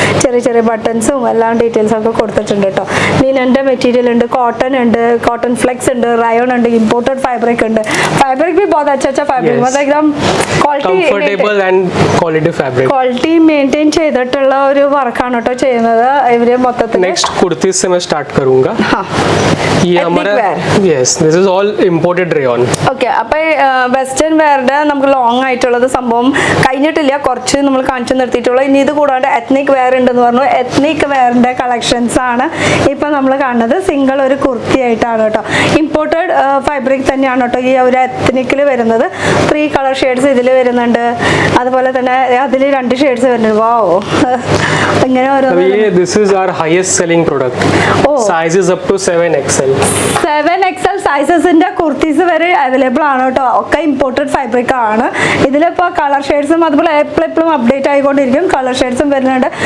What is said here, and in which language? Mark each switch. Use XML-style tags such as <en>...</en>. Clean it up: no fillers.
<ml>ചെറിയ ചെറിയ ബട്ടൺസും എല്ലാം ഡീറ്റെയിൽസ് ഒക്കെ കൊടുത്തിട്ടുണ്ട് കേട്ടോ. ലിനന്റെ മെറ്റീരിയൽ ഉണ്ട്, കോട്ടൺ ഉണ്ട്, കോട്ടൺ ഫ്ലെക്സ് ഉണ്ട്, റയോൺ ഉണ്ട്, ഇമ്പോർട്ടഡ് ഫാബ്രിക് ഉണ്ട്.</ml> <hi>ഫാബ്രിക് भी बहुत अच्छा फैब्रिक, मतलब एकदम comfortable and quality fabric.</hi> <ml>Quality maintain ചെയ്തിട്ടുള്ള ഒരു വർക്കാണ് കേട്ടോ ചെയ്യുന്നത് ഇവര് മൊത്തത്തിൽ.</ml> <hi>नेक्स्ट कुर्ती से मैं स्टार्ट करूंगा. ये हमारा</hi> <en>Yes, this is all imported rayon.</en> <ml>Okay, അപ്പൊ വെസ്റ്റേൺ വെയറിന്റെ നമുക്ക് ലോങ് ആയിട്ടുള്ളത് സംഭവം കഴിഞ്ഞിട്ടില്ല, കുറച്ച് നമ്മൾ കാണിച്ചു നിർത്തിയിട്ടുള്ളൂ. ഇനി ഇത് കൂടാണ്ട് എത്നിക് വെയർ ഉണ്ടെന്ന് പറഞ്ഞു. എത്നിക് വെയറിന്റെ കളക്ഷൻസ് ആണ് ഇപ്പൊ നമ്മൾ കാണുന്നത്. സിംഗിൾ ഒരു കുർത്തി ആയിട്ടാണ് കേട്ടോ. ഇമ്പോർട്ടഡ് ഫാബ്രിക് തന്നെയാണ് കേട്ടോ ഈ ഒരു എത്നിക്കിൽ വരുന്നത്. 3 കളർ ഷെയ്ഡ്സ് ഇതിൽ വരുന്നുണ്ട്. അതുപോലെ തന്നെ അതിൽ 2 ഷെയ്ഡ്സ് വരുന്നുണ്ട്. വാവ്, ഇങ്ങനെ ഓരോ</ml> <en>This is our highest selling product. Sizes up to 7XL.</en> <ml>7XL സൈസസിന്റെ kurtis വരെ അവൈലബിൾ ആണ് കേട്ടോ. ഒക്കെ ഇമ്പോർട്ടഡ് ഫാബ്രിക് ആണ്. ഇതിലിപ്പോ കളർ ഷെയ്ഡ്സും അതുപോലെ എപ്പോഴും അപ്ഡേറ്റ് ആയിക്കൊണ്ടിരിക്കും. കളർ ഷെയ്ഡ്സും വരുന്നുണ്ട്.</ml>